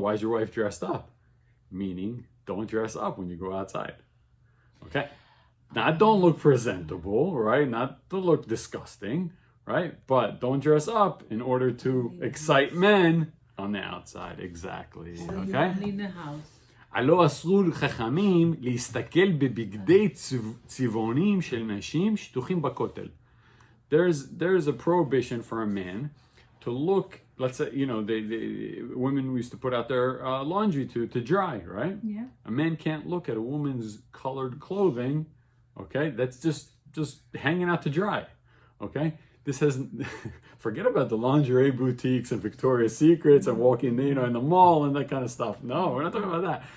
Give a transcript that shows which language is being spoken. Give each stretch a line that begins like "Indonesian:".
English: Why is your wife dressed up? Meaning, don't dress up when you go outside. Okay? Not don't look presentable, right? Not to look disgusting, right? But don't dress up in order to excite men on the outside. Exactly. Okay? Only in the house.
Hebrew: הלא אסרו לחכמים להסתכל בבגדי צבעונים של נשים שטוחים בכותל.
English: There's a prohibition for a man to look, let's say, women used to put out their laundry to dry, right? Yeah. A man can't look at a woman's colored clothing, okay? That's just hanging out to dry, okay? This has, forget about the lingerie boutiques and Victoria's Secrets and walking, in the mall and that kind of stuff. No, we're not talking about that.